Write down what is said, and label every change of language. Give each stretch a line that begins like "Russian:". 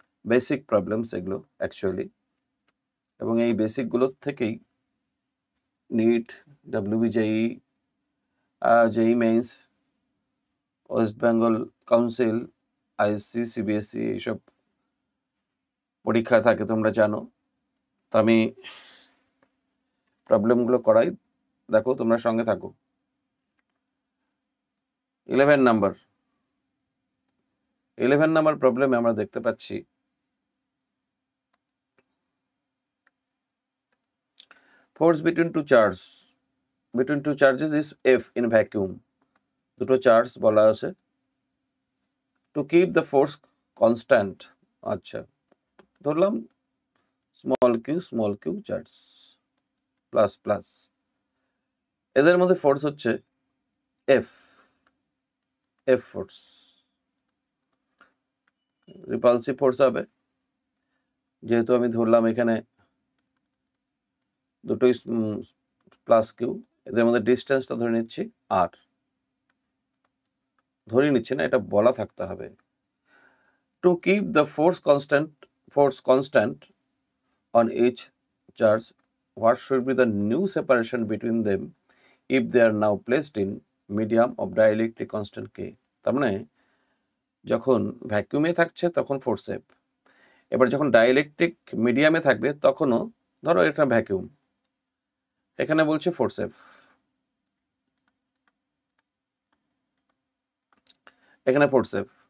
English: basic problems
Bangla: এগুলো actually, এবং এই বেসিকগুলোর থেকেই NEET, WBJE, JEE means, West Bengal council, ISC, CBSE এইসব পরীক্ষা থাকে, তোমরা জানো। তো আমি প্রবলেমগুলো করাই, দেখো তোমরা সঙ্গে থাকো। 11 নাম্বার প্রবলেমে আমরা দেখতে পাচ্ছি
English: force between two charges is F in vacuum.
Bangla: দুটো চার্জ বলা আছে,
English: To keep the force constant.
Bangla: আচ্ছা, ধরলাম small Q charge plus plus, এদের মধ্যে ফোর্স হচ্ছে এফ ফোর্স, রিপালসিভ ফোর্স হবে। যেহেতু আমি ধরলাম এখানে দুটোই প্লাস কিউ, এদের মধ্যে ডিস্টেন্সটা ধরে নিচ্ছি আর, ধরে নিচ্ছি না, এটা বলা থাকতে হবে।
English: To keep the force constant on each charge, what should be the new separation between them if they are now placed in medium of dielectric constant K?
Bangla: তার মানে যখন ভ্যাকুয়ামে থাকছে তখন ফোর্স এফ, এবার যখন ডাইইলেকট্রিক মিডিয়ামে থাকবে তখনও, ধরো এটা ভ্যাকুয়াম, এখানে বলছে ফোর্স এফ, এখানে ফোর্স এফ।